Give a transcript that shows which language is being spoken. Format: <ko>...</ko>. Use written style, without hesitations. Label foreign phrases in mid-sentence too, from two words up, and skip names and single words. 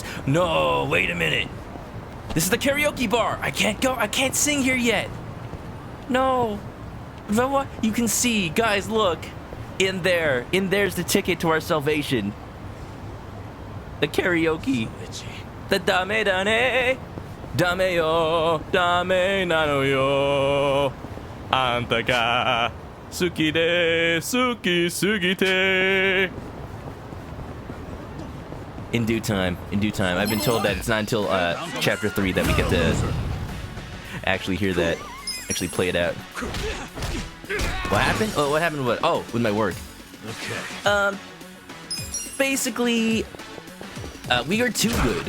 <en>No, wait a minute. This is the karaoke bar. I can't go. I can't sing here yet. No. You can see, guys, look. In there. In there's the ticket to our salvation. The karaoke. The</en> <ja>ダメだね. ダメよ。ダメなのよ. あんたが好きで好きすぎて.</ja> <en>In due time. In due time. I've been told that it's not until chapter 3 that we get to actually hear that. Actually play it out. What happened? Oh, what happened? What? Oh, with my work. Okay. Basically, we are too good.</en>